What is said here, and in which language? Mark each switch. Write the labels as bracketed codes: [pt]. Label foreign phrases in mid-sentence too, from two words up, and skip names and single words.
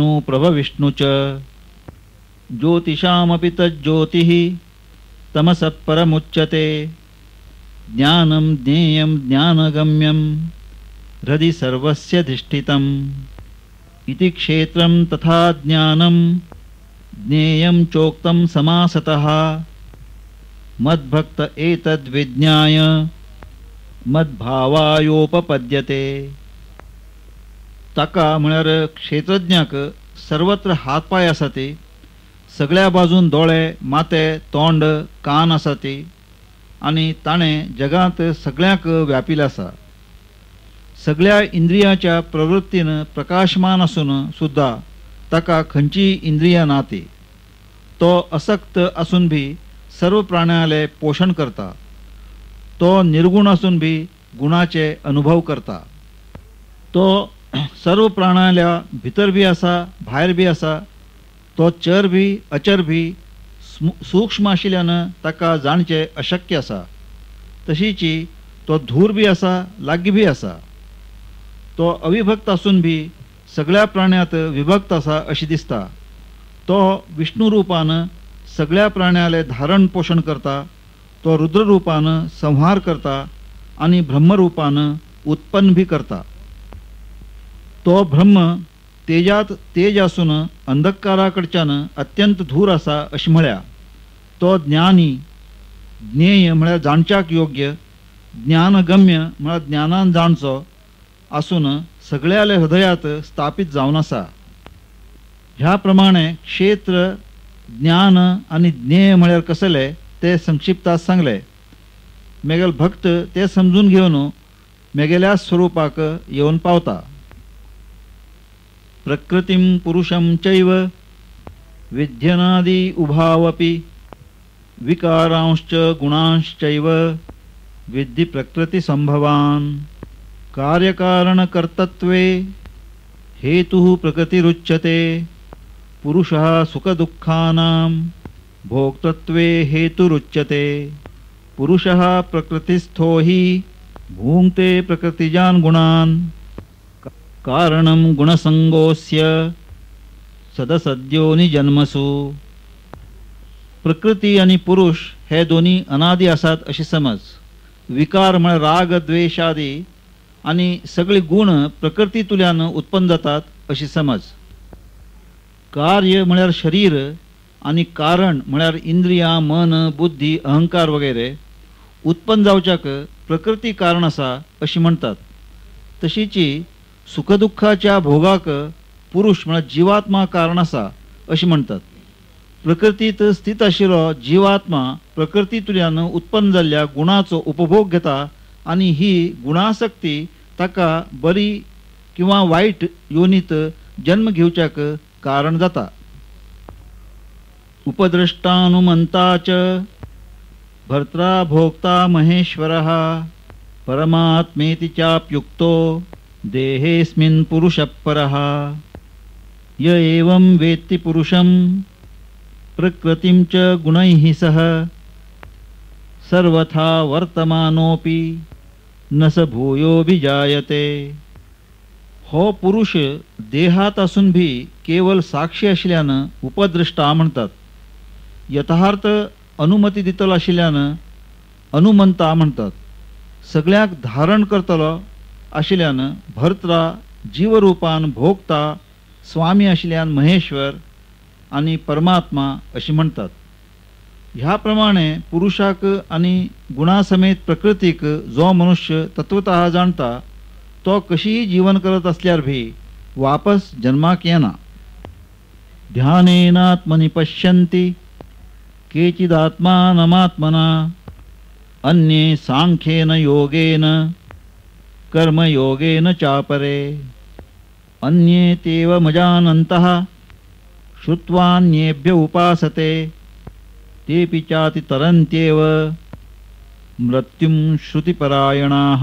[sa] प्रभविष्णु च ज्योतिषामपि तज्ज्योतिः तमसः परमुच्यते ज्ञानं ज्ञेयं ज्ञानगम्यं हृदि सर्वस्यधिष्ठितम् इति क्षेत्रं तथा ज्ञानं ज्ञेयं चोक्तं समासतः मद्भक्त एतद्विज्ञाय मद्भावायोपपद्यते. [kok] ताका म्हळ्यार क्षेत्रज्ञाक सर्वत्र हातपाय आसा ती, सगळ्या बाजून दोळे माथे तोंड कान आसा ती आनी ताणें जगांत सगळ्यांक व्यापिल्लें आसा. सगळ्या इंद्रियाच्या प्रवृत्तीन प्रकाशमान आसून सुद्धा ताका खंयची इंद्रिया ना ती. तो असक्त आसून भी सर्व प्राण्याले पोषण करता. तो निर्गुण आसून भी गुणाचे अनुभव करता. तो सर्व प्राण्याल्या भितर भी आसा भायर भी आसा. तो चर भी अचर भी सूक्ष्म आशिल्ल्यान ताका जाणचे अशक्य आसा. तशीची तो धूर भी आसा लागीं भी आसा. तो अविभक्त आसून भी सगळ्या प्राण्यांत विभक्त आसा अशी दिसता. तो विष्णू रूपान सगळ्या प्राण्याले धारण पोषण करता. तो रुद्र रूपान संहार करता आणि ब्रह्मरूपान उत्पन्न भी करता. तो ब्रह्म तेजात तेज आसून अंधकाराकडच्यान अत्यंत धूर आसा अशी म्हळ्या. तो ज्ञानी ज्ञेय म्हळ्यार जाणच्याक योग्य ज्ञानगम्य म्हळ्यार ज्ञानान जाणचो आसून सगळ्याले हृदयात स्थापित जावन आसा. ह्या प्रमाणे क्षेत्र ज्ञान आणि ज्ञेय म्हळ्यार कसले ते संक्षिप्तात सांगले. मेगेल भक्त ते समजून घेवन मेगेल्या स्वरूपाक येवन पावता. [sa] प्रकृतिं पुरुषं चैव विध्यनादि उभावपि विकारांश्च गुणांश्चैव विद्धि प्रकृति संभवान् कार्यकारणकर्तृत्वे हेतुः प्रकृतिरुच्यते पुरुषः सुखदुःखानां भोक्तृत्वे हेतुरुच्यते पुरुषः प्रकृतिस्थो हि भुङ्क्ते प्रकृतिजान् गुणान् कारणं गुणसंगोऽस्य सदसद्योनि जन्मसु. [kok] प्रकृती आणि पुरुष हे दोन्ही अनादी असतात अशी समज. विकार म्हळ्यार राग द्वेष आदी आणि सगळे गुण प्रकृतीतुल्यान उत्पन्न जातात अशी समज. कार्य म्हळ्यार शरीर आणि कारण म्हळ्यार इंद्रियां मन बुद्धी अहंकार वगैरे उत्पन्न जावच्याक प्रकृती कारण आसा अशी म्हणतात. तशीची सुखदुःखाच्या भोगाक पुरुष म्हळ्यार जीवात्मा कारण आसा अशी म्हणतात. प्रकृतीत स्थित आशिल्लो जीवात्मा प्रकृतीतुल्यान उत्पन्न जाल्ल्या गुणाचो उपभोग घेता आणि ही गुणासक्ती ताका बरी किंवा वाईट योनीत जन्म घेवच्याक कारण जाता. [sa] उपद्रष्टानुमंता च भर्त्रा भोक्ता महेश्वरः परमात्मेति चाप्युक्तो देहेऽस्मिन् पुरुषः परः. य एवं वेत्ति पुरुषं प्रकृतिं च गुणैः सह सर्वथा वर्तमानोऽपि न स भूयोऽभिजायते. [kok] हो पुरुष देहात असून भी केवळ साक्षी आशिल्ल्यान उपद्रष्टा म्हणतात. यथार्थ अनुमती दितलो आशिल्ल्यान अनुमंता म्हणतात. सगळ्याक धारण करतलो आशिल्ल्यान भर्त्रा जीवरूपान भोगता स्वामी आशिल्ल्यान महेश्वर आणि परमात्मा अशी म्हणतात. ह्या प्रमाणे पुरुषाक आणि गुणासमेत प्रकृतीक जो मनुष्य तत्वतः जाणता तो कशीही जीवन करत असल्यार भी वापस जन्माक येना. [sa] ध्यानेनात्मनि पश्यन्ति केचिदात्मानमात्मना अन्ये सांख्येन योगेन कर्मयोगेन चापरे अन्ये तेव मजानन्तः श्रुत्वान्येभ्य उपासते तेऽपि चाति तरन्त्येव मृत्युं श्रुतिपरायणाः.